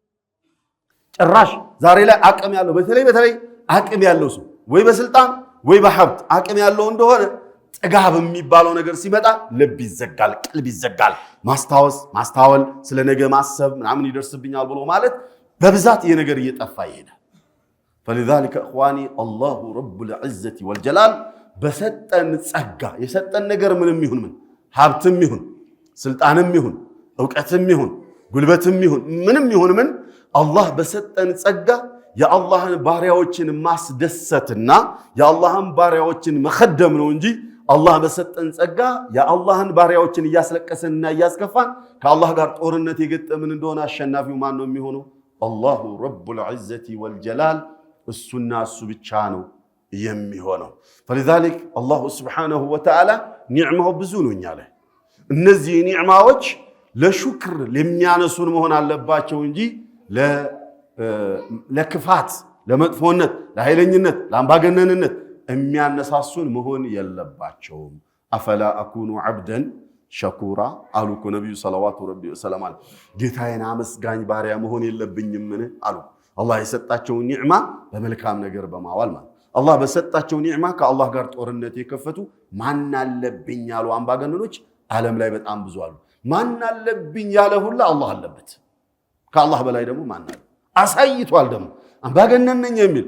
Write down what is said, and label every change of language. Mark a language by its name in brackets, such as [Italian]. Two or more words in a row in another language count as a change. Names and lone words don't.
[Amharic] ጭራሽ ዛሬ ላይ አቅም ያለው በተለይ አቅም ያለው ሰው ወይ በስልጣን ወይ በሀብት አቅም ያለው እንደሆነ ጥጋብ የሚባለው ነገር ሲመጣ ልብ ይዘጋል ቀልብ ይዘጋል ማስተዋል ስለ ነገ ማሰብ ምናምን ይደርስብኛል ብሎ ማለት በብዛት የነገር እየጠፋ ይሄዳል [Arabic] فلذلك اخواني الله رب العزه والجلال [Amharic] በሰጠን ጸጋ የሰጠን ነገር ምንም ይሁን ምን ሀብትም ይሁን ስልጣንም ይሁን ዕውቀትም ይሁን ጉልበትም ይሁን ምንም ይሁን ምን አላህ በሰጠን ጸጋ የአላህን ባሪያዎችን ማስደሰትና የአላህን ባሪያዎችን መخدም ነው እንጂ አላህ በሰጠን ጸጋ የአላህን ባሪያዎችን እያስለቀሰንና እያስከፋን ከአላህ ጋር ጦርነት የገጠምን እንደሆነ አሸናፊው ማን ነው የሚሆነው [Arabic] الله رب العزة والجلال [Amharic] እሱና እሱ ብቻ ነው የሚሆነው [Arabic] فلذلك الله سبحانه وتعالى [Amharic] ኒዕማው ብዙ ነው እኛ ላይ እነዚህ ኒዕማዎች ለሹክር ለሚያነሱን መሆን አለባቸው እንጂ ለክፋት ለመጥፎነት ለኃይለኝነት ለአምባገነንነት የሚያነሳሱን መሆን የለባቸውም [Arabic] أفلا أكون عبدا شكورا [Amharic] አሉኮ ነብዩ [Arabic] صلوات ربي وسلامه عليه [Amharic] ጌታዬን አመስጋኝ ባሪያ መሆን የለብኝም ምን አሉ አላህ የሰጣቸው ኒዕማ በመልካም ነገር በማዋል ማለት አላህ በሰጣቸው ኒዕማ ከአላህ ጋር ጦርነት የከፈቱ ማን አለብኝ ያሉ አምባገነኖች ዓለም ላይ በጣም ብዙ አሉ ማን አለብኝ ያለ ሁሉ አላህ አለበት ከአላህ በላይ ደግሞ ማን አለ አሳይቷል ደግሞ አምባገነን ነኝ የሚል